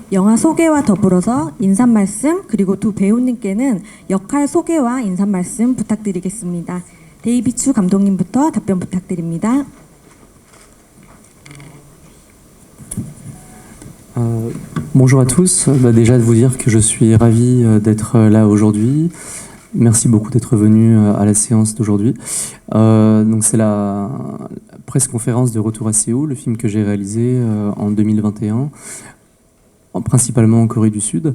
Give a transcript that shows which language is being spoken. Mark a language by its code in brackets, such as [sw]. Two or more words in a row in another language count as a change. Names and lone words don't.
[ko] 영화 소개와 더불어서 인사 말씀, 그리고 두 배우님께는 역할 소개와 인사 말씀 부탁드리겠습니다. 데이비추 감독님부터 답변 부탁드립니다. [fr] Bonjour à tous. Déjà de vous dire que je suis ravi d'être là aujourd'hui. Merci beaucoup d'être venu à la séance d'aujourd'hui. Donc c'est la presse conférence de Retour à Séoul, le film que j'ai réalisé en 2021, principalement en Corée du Sud.